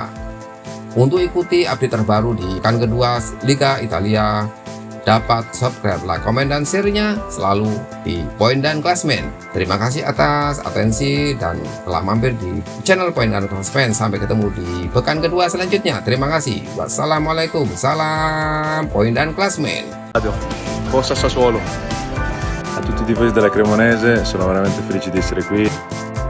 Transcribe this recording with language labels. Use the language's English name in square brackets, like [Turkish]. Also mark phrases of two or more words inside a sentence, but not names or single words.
[Indonesian] Untuk ikuti update terbaru di pekan kedua Liga Italia, dapat [English] subscribe, like, [Indonesian] komen, dan share-nya selalu di Poin dan Klasmen. Terima kasih atas atensi dan telah mampir di channel Poin dan Klasmen. Sampai ketemu di pekan kedua selanjutnya. Terima kasih. Wassalamualaikum. Salam Poin dan Klasmen. [Italian] Forza Sassuolo. A tutti i tifosi della Cremonese, sono veramente felice di essere qui.